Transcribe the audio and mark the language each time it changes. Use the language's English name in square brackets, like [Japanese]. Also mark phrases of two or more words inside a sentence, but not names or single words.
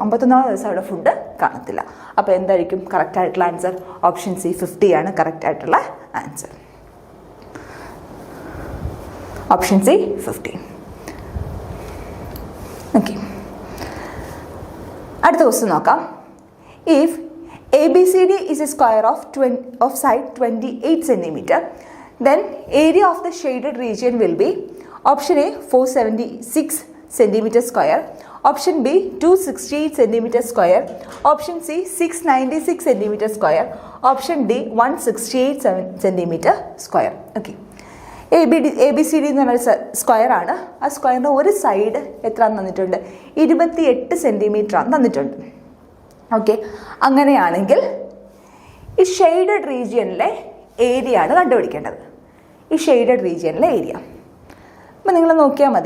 [Malayalam] 51 ദിവസം അവിടെ ഫുഡ് കാണത്തില്ല. അപ്പോൾ എന്തായിരിക്കും കറക്റ്റ് ആയിട്ടുള്ള ആൻസർ? [English] option C [Malayalam] 50 ആണ് കറക്റ്റ് ആയിട്ടുള്ള ആൻസർ. [English] option C [Malayalam] 50. ഓക്കെ, അടുത്ത ക്വസ്റ്റ്യൻ നോക്കാം. [English] ഇഫ് ABCD is a square of side 28 cm, then area of the shaded region will be option A 476 cm square, option B 268 cm square, option C 696 cm square, option D 168 cm square. [Malayalam] Okay, ABCD എന്ന് പറഞ്ഞ സ്ക്വയർ ആണ്. ആ സ്ക്വയറിൻ്റെ ഒരു സൈഡ് എത്ര തന്നിട്ടുണ്ട്? 28 സെൻറ്റിമീറ്റർ ആണ് തന്നിട്ടുണ്ട്. ഓക്കെ, അങ്ങനെയാണെങ്കിൽ ഈ [English] shaded region area [Malayalam] ആണ് കണ്ടുപിടിക്കേണ്ടത്. ഈ [English] shaded region area [Malayalam] അപ്പം നിങ്ങൾ നോക്കിയാൽ മതി.